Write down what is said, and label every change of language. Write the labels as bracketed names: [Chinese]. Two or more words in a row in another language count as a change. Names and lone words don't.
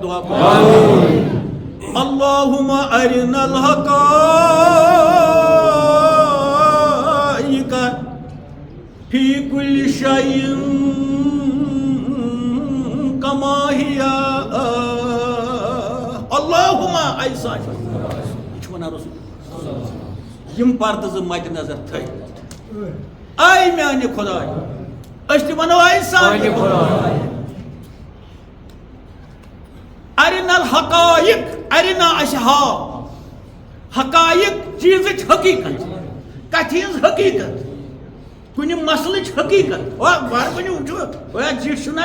[Arabic] اللہم ارنا الحقائق فی کل شیء کما ہی اللہم [Kashmiri] ایسا یہ ونان رسول یم پردٕ زٕ مد نظر تھٲیِتھ آے میانہِ خۄداے أسۍ تہِ ونو آے سانہِ خۄداے [Arabic] ارنا الحقائق ارنا [Kashmiri] اسہِ ہاو حقائق چیٖزٕچ حقیٖقت کتھِ ہٕنٛز حقیٖقت کُنہِ مسلٕچ حقیٖقت گۄڈٕ ؤنِو وٕچھو زِٹھ چھُنا